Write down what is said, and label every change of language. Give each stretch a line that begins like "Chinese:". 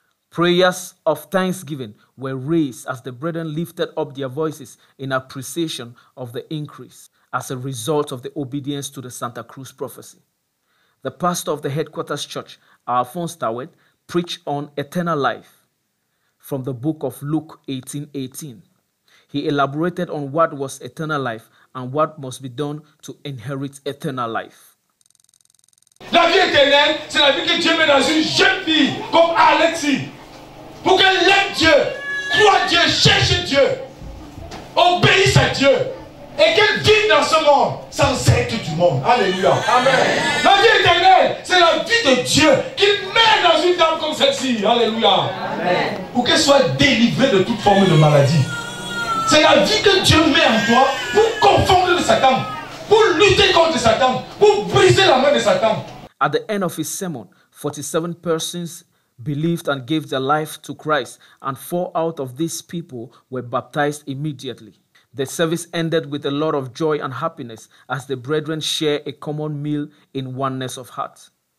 English: Prayers of thanksgiving were raised as the brethren lifted up their voices in appreciation of the increase as a result of the obedience to the Santa Cruz prophecy. The pastor of the headquarters church, Alphonse Tawet, preached on eternal life from the book of Luke 18:18. He elaborated on what was eternal life and what must be done to inherit eternal life.
French: La vie éternelle, c'est la vie que Dieu met dans une jeune fille comme Alexis. Pour qu'elle aime Dieu, croie Dieu, cherche Dieu, obéisse à Dieu et qu'elle vive dans ce monde sans être du monde. Alléluia. Amen. La vie éternelle, c'est la vie de Dieu qu'il met dans une dame comme celle-ci. Alléluia. Amen. Pour qu'elle soit délivrée de toute forme de maladie. C'est la vie que Dieu met en toi pour confondre le Satan, pour lutter contre Satan, pour briser la main de Satan.
English: At the end of his sermon, 47 persons believed and gave their life to Christ, and 4 out of these people were baptized immediately. The service ended with a lot of joy and happiness as the brethren share a common meal in oneness of heart.